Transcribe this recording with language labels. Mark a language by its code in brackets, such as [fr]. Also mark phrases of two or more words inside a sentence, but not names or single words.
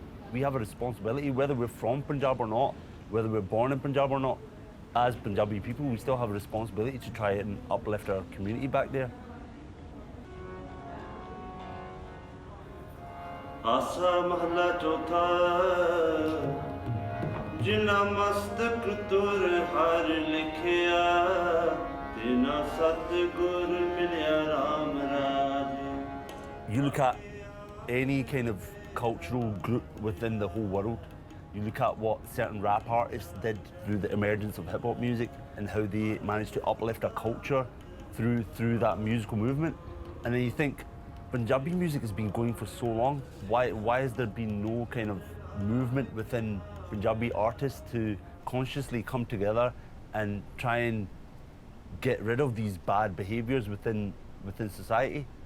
[en] We have a responsibility, whether we're from Punjab or not, whether we're born in Punjab or not. As Punjabi people, we still have a responsibility to try and uplift our community back there. [pa] ਆਸਾ ਮਹਲਾ ਚੌਥਾ ਜਿਨਾ ਮਸਤਕ ਤੁਰ ਹਰ ਲਿਖਿਆ ਤਿਨਾ ਸਤਗੁਰ ਮਿਲਿਆ ਰਾਮ ਰਾਜ. [en] You look at any kind of cultural group within the whole world, you look at what certain rap artists did through the emergence of hip-hop music and how they managed to uplift a culture through that musical movement, and then you think, Punjabi music has been going for so long, why has there been no kind of movement within Punjabi artists to consciously come together and try and get rid of these bad behaviours within society?